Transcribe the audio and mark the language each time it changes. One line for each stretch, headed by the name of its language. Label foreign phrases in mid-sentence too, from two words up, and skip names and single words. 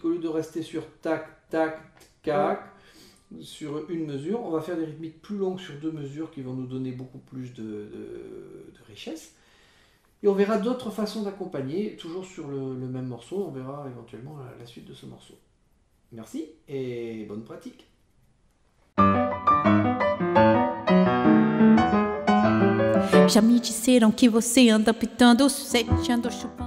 French: Au lieu de rester sur tac, tac, tac, sur une mesure, on va faire des rythmiques plus longues sur deux mesures qui vont nous donner beaucoup plus de richesse. Et on verra d'autres façons d'accompagner, toujours sur le même morceau. On verra éventuellement la suite de ce morceau. Merci et bonne pratique.
Portuguese: Já me disseram que você anda pitando, sete, anda chupando.